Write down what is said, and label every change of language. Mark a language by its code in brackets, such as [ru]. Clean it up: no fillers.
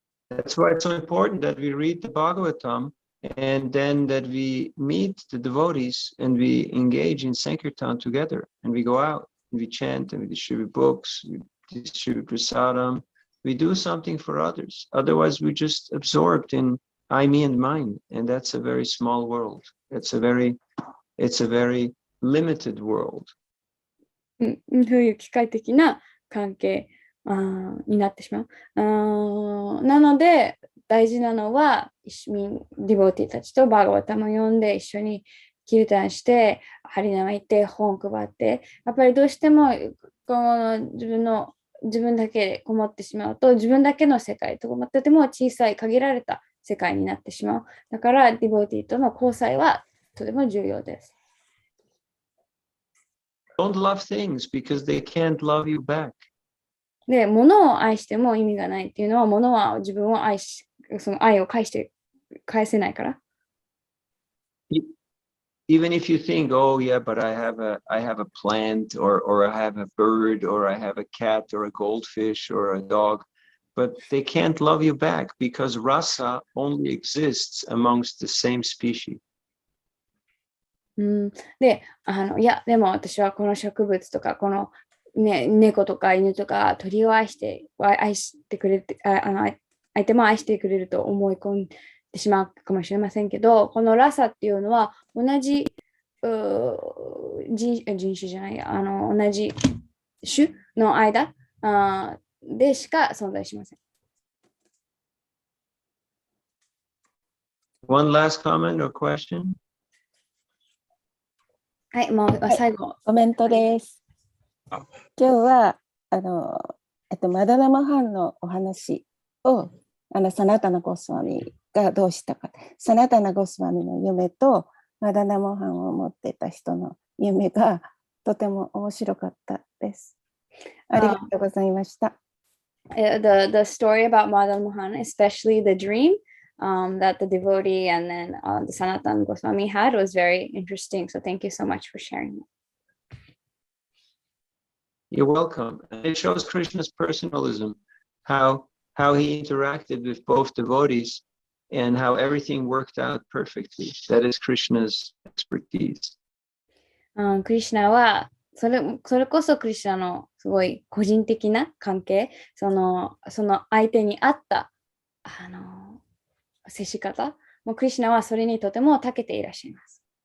[en] That's why it's so important that we read the Bhagavatam and then that we meet the devotees and we engage in Sankirtan together and we go out and we chant and we distribute books, we distribute prasadam, we do something for others. Otherwise, we're just absorbed in I, me, and mine, and that's a very small world. It's a very limited world. [ja] そういう機械的な関係になってしまう。なので、大事なのは、ディボーティーたちとバーガバタムを読んで、一緒にキルタンして、ハリナマ行って、本配って、やっぱりどうしてもこの自分だけでこもってしまうと、自分だけの世界ととても小さい限られた世界になってしまう。だから、ディボーティーとの交際はとても重要です。 [en] Don't love things because they can't love you back. [ja] で、物を愛しても意味がないっていうのは、物は自分をその愛を返せないから。 [en] Even if you think, oh yeah, but I have a plant or I have a bird or I have a cat or a goldfish or a dog, but they can't love you back because rasa only exists amongst the same species. [ja] で、いや、でも私はこの植物とか、この猫とか犬とか鳥を愛してくれて、相手も愛してくれると思い込んでしまうかもしれませんけど、このラサっていうのは同じ人種じゃない、同じ種の間でしか存在しません。 [en] One last comment or question? [ja] はい、もう最後。コメントです。今日はマダナマハンのお話をサナタナゴスワミがどうしたか。サナタナゴスワミの夢とマダナマハンを持っていた人の夢がとても面白かったです。ありがとうございました。 [en] The story about Madhan Mohan, especially the dream that the devotee and then the Sanatana Goswami had was very interesting. So thank you so much for sharing. You're welcome. It shows Krishna's personalism, how he interacted with both devotees and how everything worked out perfectly. That is Krishna's expertise. [ja] クリシュナはそれこそクリシュナのすごい個人的な関係、その相手に合った接し方、もうクリシュナはそれにとても長けていらっしゃいます。